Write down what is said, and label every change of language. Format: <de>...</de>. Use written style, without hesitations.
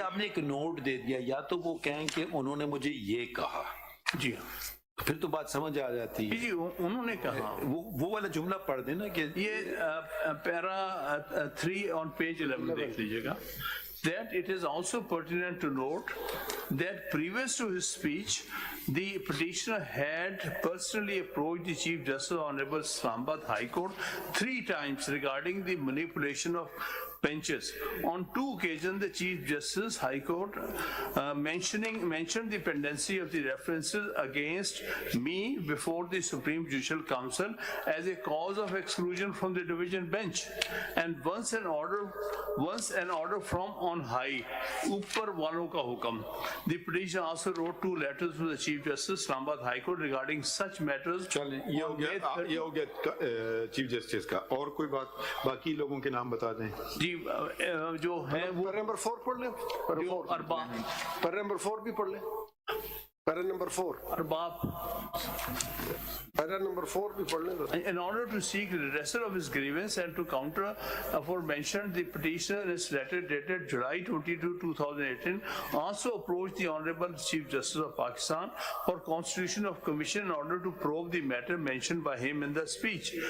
<ur>آپ نے ایک نوٹ دے دیا, یا تو وہ کہیں کہ انہوں نے مجھے یہ کہا. جی پھر تو بات سمجھ آ جاتی ہے. جی انہوں نے کہا وہ والا جملہ پڑھ دینا کہ یہ پیرا 3</ur> <en>on page 11</en> <ur>دیکھ لیجیے گا.</ur> <en>That it is also pertinent to note that previous to his speech, the petitioner had personally approached the Chief Justice Honorable Islamabad High Court 3 times regarding the manipulation of benches. On 2 occasions, the Chief Justice High Court mentioned the pendency of the references against me before the Supreme Judicial Council as a cause of exclusion from the division bench. And once an order from on high,</en> <ur>upar walon ka hukam.</ur> <en>The petitioner also wrote 2 letters to the Chief Justice Islamabad High Court regarding such matters.</en> <ur>چلیں یہ ہو گیا chief justice کا. اور کوئی بات باقی لوگوں کے نام بتا دیں. جو ہے وہ نمبر 4 پڑھ لیں. نمبر 4 بھی پڑھ لیں.</ur> <en>Para number 4. Arbab Para number 4</en> <ur>भी पढ़ लें.</ur> <en>in order to seek redressal of his grievance and to counter aforementioned, the petitioner in his letter dated July 22, 2018 also approached the Honorable Chief Justice of Pakistan for constitution of commission in order to probe the matter mentioned by him in the speech.</en>